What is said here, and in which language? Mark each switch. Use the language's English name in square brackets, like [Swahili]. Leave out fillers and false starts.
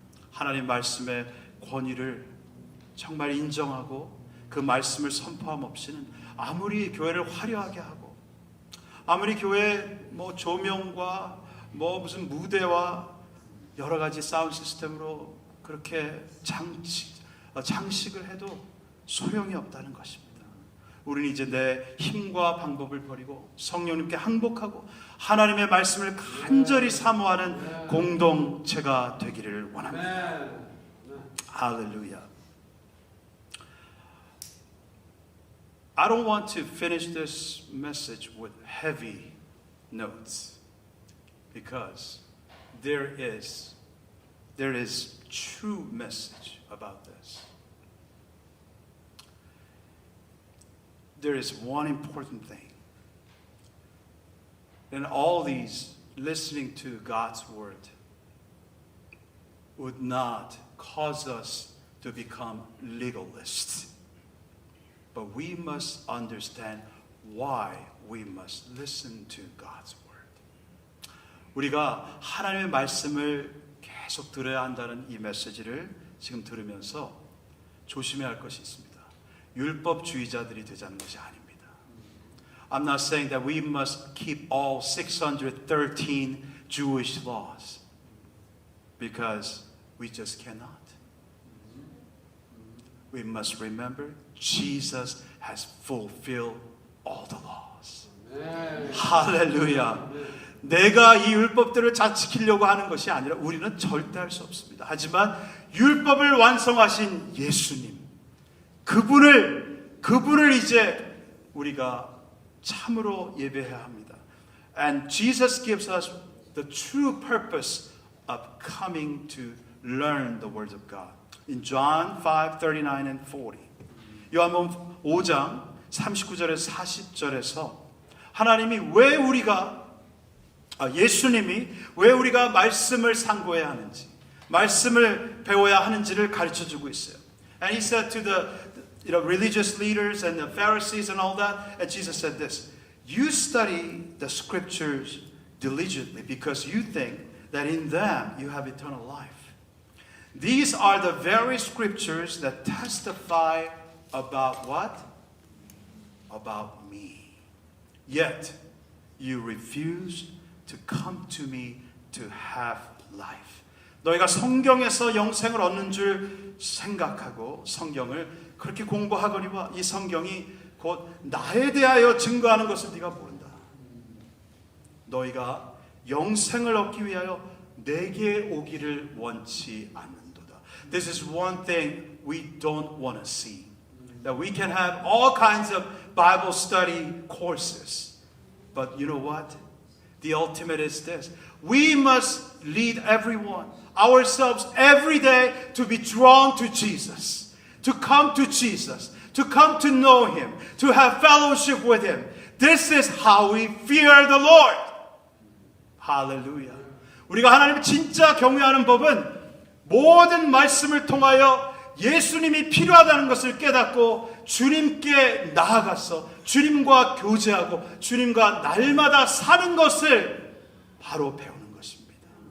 [Korean] 하나님 말씀의 권위를 정말 인정하고 그 말씀을 선포함 없이는 아무리 교회를 화려하게 하고 아무리 교회 조명과 무슨 무대와 여러 가지 사운드 시스템으로 그렇게 장식을 해도 소용이 없다는 것입니다. 우리는 이제 내 힘과 방법을 버리고 성령님께 항복하고 하나님의 말씀을 간절히 사모하는 공동체가 되기를 원합니다. 할렐루야. [English] I don't want to finish this message with heavy notes because there is true message about this. There is one important thing. In all these, listening to God's word would not cause us to become legalists. But we must understand why we must listen to God's word. [Korean] 우리가 하나님의 말씀을 계속 들어야 한다는 이 메시지를 지금 들으면서 조심해야 할 것이 있습니다. 율법주의자들이 되자는 것이 아닙니다. [English] I'm not saying that we must keep all 613 Jewish laws because we just cannot. We must remember Jesus has fulfilled all the laws. [Korean] 할렐루야. 내가 이 율법들을 잘 지키려고 하는 것이 아니라 우리는 절대 할 수 없습니다. 하지만 율법을 완성하신 예수님, 그분을 이제 우리가 참으로 예배해야 합니다. [English] And Jesus gives us the true purpose of coming to learn the words of God. In John 5:39 and 40. [Korean] 요한복음 5장 39절에서 40절에서 하나님이 왜 예수님이 왜 우리가 말씀을 상고해야 하는지, 말씀을 배워야 하는지를 가르쳐 주고 있어요. [English] And he said to the religious leaders and the Pharisees and all that, and Jesus said this, you study the scriptures diligently because you think that in them you have eternal life. These are the very scriptures that testify about what? About me. Yet you refuse to come to me to have life. [Korean] 너희가 성경에서 영생을 얻는 줄 생각하고 성경을 그렇게 공부하거니와 이 성경이 곧 나에 대하여 증거하는 것을 네가 모른다. 너희가 영생을 얻기 위하여 내게 오기를 원치 않는도다. [English] This is one thing we don't want to see. That we can have all kinds of Bible study courses. But you know what? The ultimate is this. We must lead everyone, ourselves every day to be drawn to Jesus, to come to Jesus, to come to know Him, to have fellowship with Him. This is how we fear the Lord. Hallelujah. [Korean] 우리가 하나님을 진짜 경외하는 법은 모든 말씀을 통하여 예수님이 필요하다는 것을 깨닫고 주님께 나아가서 주님과 교제하고 주님과 날마다 사는 것을 바로 배우는 것입니다.